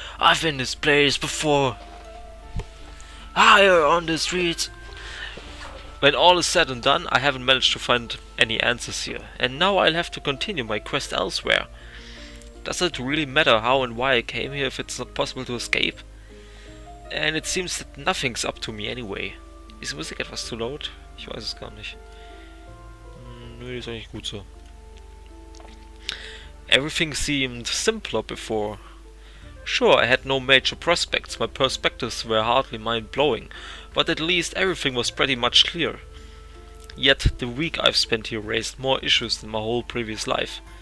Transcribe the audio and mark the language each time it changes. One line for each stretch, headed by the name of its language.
English: I've been in this place before. Higher on the streets. When all is said and done, I haven't managed to find any answers here, and now I'll have to continue my quest elsewhere. Does it really matter how and why I came here if it's not possible to escape? And it seems that nothing's up to me anyway.
German: Ist die Musik etwas zu laut? Ich weiß es gar nicht. Nö, die ist eigentlich gut so.
English: Everything seemed simpler before. Sure, I had no major prospects, my perspectives were hardly mind-blowing, but at least everything was pretty much clear. Yet the week I've spent here raised more issues than my whole previous life.